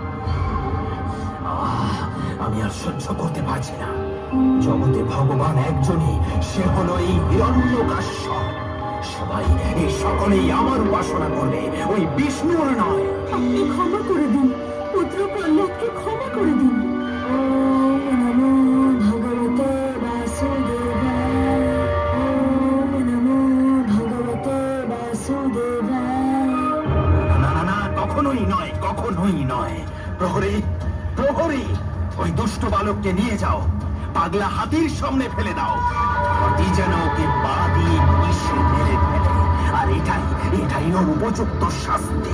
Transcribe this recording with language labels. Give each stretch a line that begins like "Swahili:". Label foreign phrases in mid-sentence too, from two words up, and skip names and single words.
Bangla: আমি আর সহ্য করতে পারছি না। জগতে ভগবান একজনই, সে হলো এই হিরণ্যকাশ্যপ। সবাই, এই সকলেই আমার উপাসনা করবে, ওই বিষ্ণুর নয়। আপনি ক্ষমা করে দিন, পুত্র প্রহ্লাদকে ক্ষমা করে দিন।
Sanskrit: ওম নমো ভগবতে বাসুদেবায়। ওম নমো ভগবতে বাসুদেবায়।
Bangla: না না না, কখনোই নয়, কখনোই নয়। প্রহরী, প্রহরী, ওই দুষ্ট বালককে নিয়ে যাও, পাগলা হাতির সামনে ফেলে দাও। হাতি যেন ওকে পা দিয়ে পিষে মেরে ফেলে। আর এটাই ওর উপযুক্ত শাস্তি।